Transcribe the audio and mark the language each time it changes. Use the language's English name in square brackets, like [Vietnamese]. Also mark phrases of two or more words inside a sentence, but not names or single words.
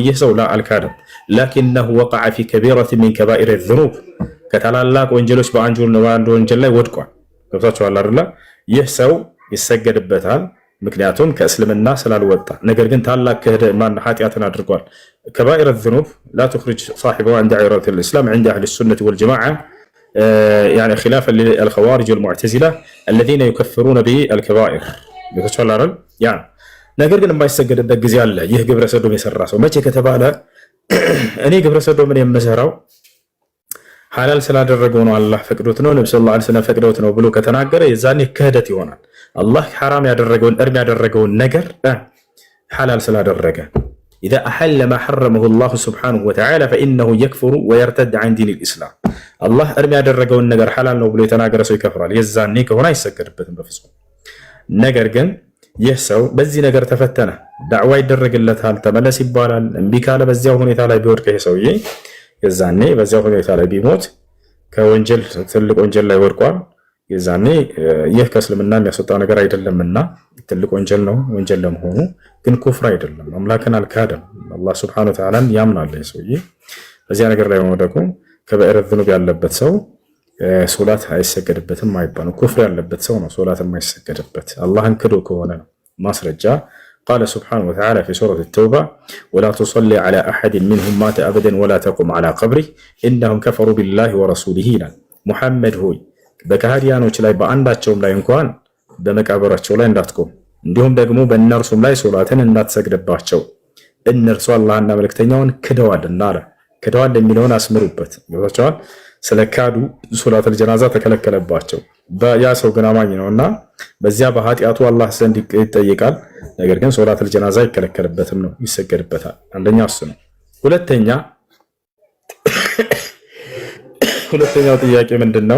[Amharic] ይህ ሰው አልካደም። [Arabic] لكنه وقع في كبيرة من كبائر الذنوب [Amharic] ከታላላቅ ወንጀሎች በአንድ ወንጀል ላይ ወድቋል። ገብታችኋል አይደል? ይህ ሰው ይሰገድበታል ምክንያቱም ከእስልምና ስላልወጣ። ነገር ግን ታላቅ ኃጢአትን አድርጓል። [Arabic] كبائر الذنوب لا تخرج صاحبها عن دائرة الإسلام عند أهل السنة والجماعة يعني خلافا للخوارج والمعتزلة الذين يكفرون بالكبائر [Amharic] ገብታችኋል አይደል? ያን ነገር ግን የማይሰገድበት ጊዜ አለ። ይህ ግብረ ሰዶም የሰራ ሰው መቼ ከተባለ እኔ ግብረ ሰዶምን የምሰራው ሐላል ስላደረገው ነው፣ አላህ ፈቅዶት ነው፣ ነብዩ [Arabic] صلى الله عليه وسلم [Amharic] ፈቅዶት ነው ብሎ ከተናገረ የዛኔ ክህደት ይሆናል። አላህ ሐራም ያደረገውን እርም ያደረገውን ነገር ሐላል ስላደረገ [Arabic] إذا أحل ما حرمه الله سبحانه وتعالى فإنه يكفر ويرتد عن دين الإسلام الله [Amharic] أرمي ያደረገውን ነገር ሐላል ነው ብሎ የተናገረ ሰው ይከፍራል። የዛኔ ከሆነ አይሰገድበትም በፍጹም። ነገር ግን ይህ ሰው በዚህ ነገር ተፈተነ፣ ዳዕዋ ይደረግለታል፣ ተመለስ ይባላል። እምቢ ካለ በዚያው ሁኔታ ላይ ቢወድቅ ይሄ ሰውዬ የዛኔ በዚያው ሁኔታ ላይ ቢሞት ከወንጀል ትልቅ ወንጀል ላይ ወድቋል። የዛኔ ይህ ከእስልምና የሚያስወጣ ነገር አይደለምና ትልቅ ወንጀል ነው። ወንጀል ለመሆኑ ግን ኩፍር አይደለም። አምላክን አልካደም። አላህ [Arabic] سبحانه وتعالى [Amharic] ያምናል። ሰውዬ በዚያ ነገር ላይ መውደቁ ከባኢረ ዙኑብ ያለበት ሰው ሶላት አይሰገድበትም አይባልም። ኩፍር ያለበት ሰው ነው ሶላት የማይሰገድበት አላህን ክዶ ከሆነ ነው። ማስረጃ [Arabic] قال سبحانه وتعالى في سورة التوبة ولا تصلي على أحد منهم مات أبدا ولا تقم على قبره إنهم كفروا بالله ورسوله ይላል። ሙሐመድ [Amharic] ሆይ በካህዲያኖች ላይ በአንዳቸውም ላይ እንኳን በመቃብራቸው ላይ እንዳትቆም እንዲሁም ደግሞ በእነርሱም ላይ ሶላትን እንዳትሰግድባቸው እነርሱ አላህና መልእክተኛውን ክደዋልና አለ። ክደዋል የሚለውን አስምሩበት ይወጣቸዋል። ስለ ካዱ ሶላተል ጀናዛ ተከለከለባቸው። ያ ሰው ግን አማኝ ነውና በዚያ በኃጢአቱ አላህ ዘንድ ይጠየቃል። ነገር ግን ሶላተል ጀናዛ ይከለከልበትም ነው ይሰገድበታል። አንደኛው እሱ ነው። ሁለተኛው ጥያቄ ምንድነው?